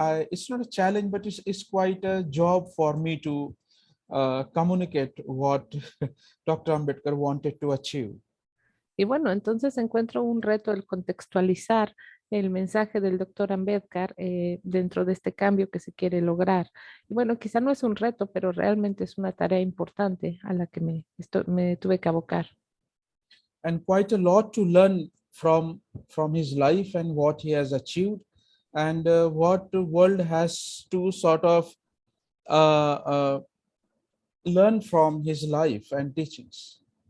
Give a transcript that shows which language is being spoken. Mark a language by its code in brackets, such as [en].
[en] It's not a challenge, but it's quite a job for me to communicate what Dr. Ambedkar wanted to achieve. [es] Y bueno, entonces encuentro un reto el contextualizar el mensaje del doctor Ambedkar dentro de este cambio que se quiere lograr. Y bueno, quizá no es un reto, pero realmente es una tarea importante a la que me tuve que abocar. [en] And quite a lot to learn from his life and what he has achieved, and what the world has to sort of learn from his life and teachings.